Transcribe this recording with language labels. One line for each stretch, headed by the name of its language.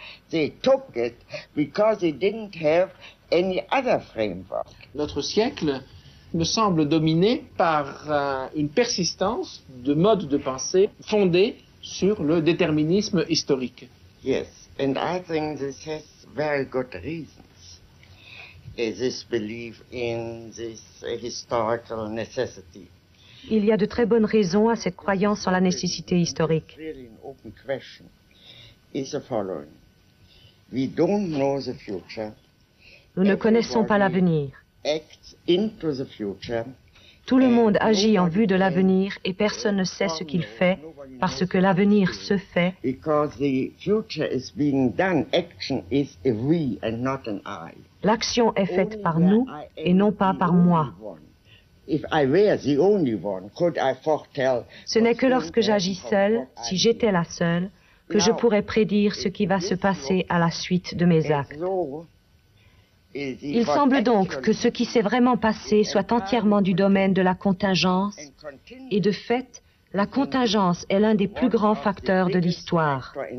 English: They took it because they didn't have any other framework.
French: Notre siècle me semble dominé par une persistance de modes de pensée fondés sur le déterminisme historique.
English: Yes, and I think this has very good reasons. This belief in this historical necessity.
French: Il y a de très bonnes raisons à cette croyance en la nécessité historique.
English: Really an open question is the following. We don't know the future.
French: Nous ne connaissons pas l'avenir.
English: Acts into the future.
French: Tout le monde agit en vue de l'avenir et personne ne sait ce qu'il fait parce que l'avenir se fait.
English: Because the future is being done, action is a we and not an I.
French: L'action est faite par nous et non pas par moi.
English: If I were the only one, could I foretell?
French: Ce n'est que lorsque j'agis seul, si j'étais la seule, que je pourrais prédire ce qui va se passer à la suite de mes actes. Il semble donc que ce qui s'est vraiment passé soit entièrement du domaine de la contingence, et de fait, la contingence est l'un des plus grands facteurs de l'histoire.